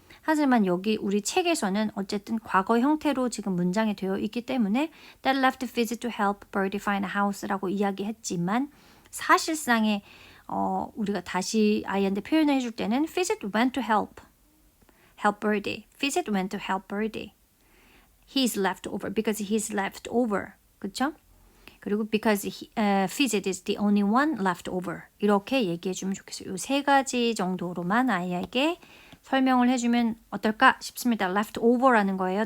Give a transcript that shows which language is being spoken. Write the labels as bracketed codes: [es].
[ko] 하지만 여기 우리 책에서는 어쨌든 과거 형태로 지금 문장이 되어 있기 때문에 [en] that left Fidget to help Birdie find a house [ko] 라고 이야기했지만 사실상의 우리가 다시 아이한테 표현을 해줄 때는 [en] Fidget went to help Birdie. Fidget went to help Birdie. He's left over because he's left over. [ko] 그쵸? 그리고 [en] because Fidget is the only one left over. [ko] 이렇게 얘기해 주면 좋겠어요. 이 세 가지 정도로만 아이에게 설명을 해주면 어떨까 싶습니다. left over라는 거예요.